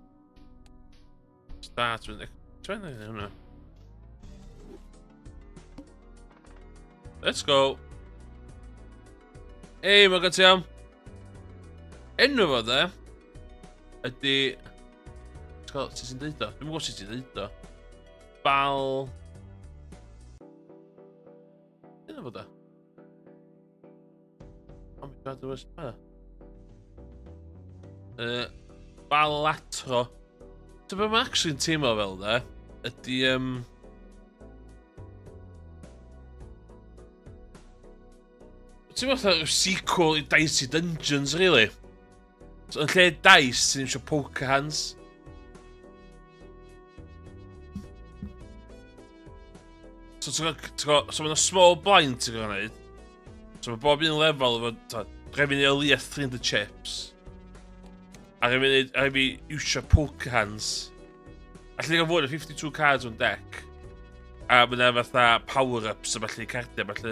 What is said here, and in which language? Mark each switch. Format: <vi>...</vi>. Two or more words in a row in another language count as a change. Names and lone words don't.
<en>Start with 20. I don't know. Let's go.</en> <cy>Hey, mae gan ti am. Enw fo dde ydy... Sut ti'n deud o? Dwi'n gwybod sut ti'n deud o. Bal... Enw fo dde?</cy> <en>Oh my god, there was... Balatro.</en> <cy>So be mae actually'n teimlo fel dde, ydy... Ti'n meddwl sequel i Dicey Dungeons, really? So, yn lle dice, ti'n eisiau</cy> <en>poker hands.</en> <cy>So, so mae'n</cy> <en>small blind</en> <cy>ti'n gwneud. So, mae bob un lefel efo, rhaid fi'n ei leia 300 chips. A rhaid fi iwsio</cy> <en>poker hands.</en> <cy>Allu gael fod 52 cards o'n deck. A mae'n fatha power-ups a falle cardiau, falle.</cy>